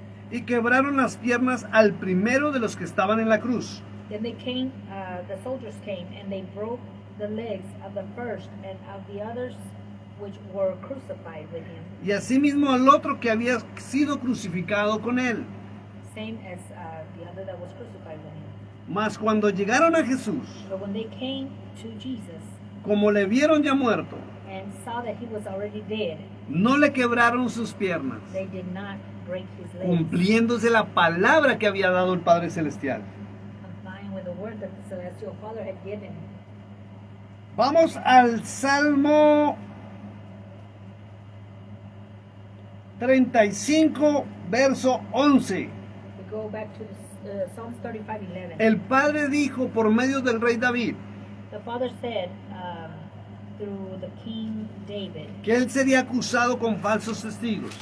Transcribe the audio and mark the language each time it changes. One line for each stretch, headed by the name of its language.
Spanish: y quebraron las piernas al primero de los que estaban en la cruz,
English: then they came, the soldiers came, and they broke the legs of the first and of the others which were crucified with him,
Spanish: y asimismo al otro que había sido crucificado con él.
English: same as the other that was crucified with him.
Spanish: Mas cuando llegaron a Jesús,
English: But when they came to Jesus
Spanish: como le vieron ya muerto,
English: and saw that he was already dead,
Spanish: no le quebraron sus piernas,
English: they did not break his legs,
Spanish: cumpliéndose la palabra que había dado el Padre Celestial.
English: complying with the word that the celestial Father had given.
Spanish: Vamos al Salmo 35, verso 11.
English: We go back to Psalms 35:11.
Spanish: El Padre dijo por medio del rey David
English: The Father said through the King David
Spanish: que él sería acusado con falsos testigos.